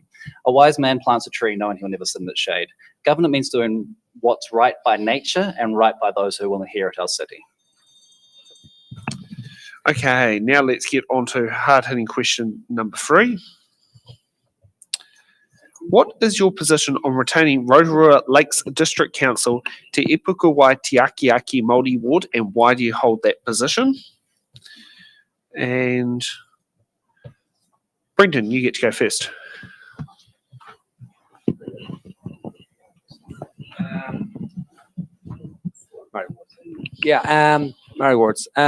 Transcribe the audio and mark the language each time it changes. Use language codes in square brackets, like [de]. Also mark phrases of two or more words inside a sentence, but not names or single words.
[en] A wise man plants a tree knowing he'll never sit in its shade. Government means doing what's right by nature and right by those who will inherit our city. Okay, now let's get on to hard-hitting question number 3. What is your position on retaining Rotorua Lakes District Council Te Ipu Wai Auraki Māori Ward, and why do you hold that position? And Brendan, you get to go first. Māori wards.